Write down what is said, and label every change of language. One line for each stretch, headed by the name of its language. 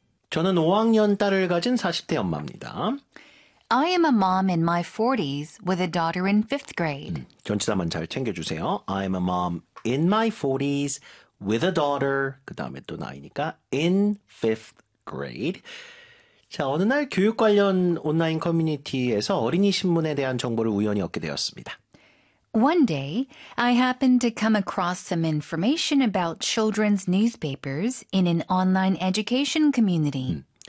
Korean: 저는 5학년 딸을 가진 40대 엄마입니다.
English: I am a mom in my 40s with a daughter in fifth grade.
Korean: 전치사만 잘 챙겨주세요.
English: I am a mom in my 40s with a daughter.
Korean: 그 다음에 또 나이니까
English: in fifth grade.
Korean: 자, 어느 날 교육 관련 온라인 커뮤니티에서 어린이 신문에 대한 정보를 우연히 얻게 되었습니다.
English: One day, I happened to come across some information about children's newspapers in an online education community.